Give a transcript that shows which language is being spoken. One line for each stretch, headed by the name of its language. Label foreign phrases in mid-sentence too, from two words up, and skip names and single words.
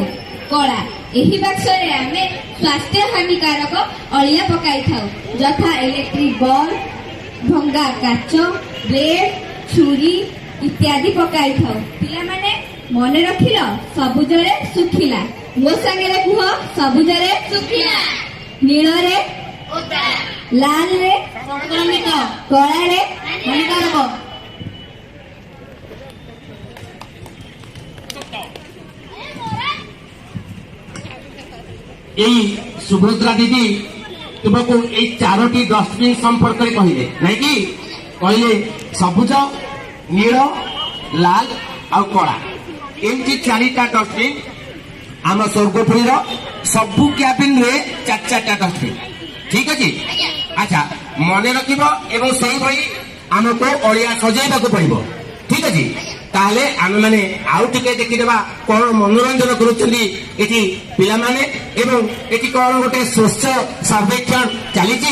Odia: କଳା ଏହି ବାକ୍ସରେ ଆମେ ସ୍ୱାସ୍ଥ୍ୟ ହାନିକାରକ ଅଳିଆ ପକାଇଥାଉ ଯଥା ଇଲେକ୍ଟ୍ରିକ ବଲ୍ବ, ଭଙ୍ଗା କାଚ, ବ୍ଲେଡ୍, ଛୁରୀ ଇତ୍ୟାଦି ପକାଇଥାଉ। ପିଲାମାନେ ମନେ ରଖିଲ, ସବୁଜରେ ଶୁଖିଲା। ମୋ ସାଙ୍ଗରେ କୁହ, ସବୁଜରେ ଶୁଖିଲା, ନୀଳରେ ଓଦା, ଲାଲରେ ସଂକ୍ରମିତ, କଳାରେ ହାନିକାରକ। ଏଇ ସୁଭଦ୍ରା ଦିଦି ତୁମକୁ ଏଇ ଚାରିଟି ଡଷ୍ଟବିନ୍ ସମ୍ପର୍କରେ କହିଲେ ନାହିଁ କି? କହିଲେ ସବୁଜ, ନୀଳ, ଲାଲ ଆଉ କଳା ଏମିତି ଚାରିଟା ଡଷ୍ଟବିନ୍ ଆମ ସ୍ୱର୍ଗପୁରୀର ସବୁ କ୍ୟାବିନରେ ଚାରିଟା ଡଷ୍ଟବିନ୍। ଠିକ ଅଛି? ଆଚ୍ଛା, ମନେ ରଖିବ ଏବଂ ସେଇଭଳି ଆମକୁ ଅଳିଆ ସଜାଇବାକୁ ପଡିବ। ଠିକ ଅଛି? ତାହେଲେ ଆମେମାନେ ଆଉ ଟିକେ ଦେଖିଦେବା କଣ ମନୋରଞ୍ଜନ କରୁଛନ୍ତି ଏଠି ପିଲାମାନେ ଏବଂ ଏଠି କଣ ଗୋଟେ ସ୍ୱଚ୍ଛ ସର୍ବେକ୍ଷଣ ଚାଲିଛି।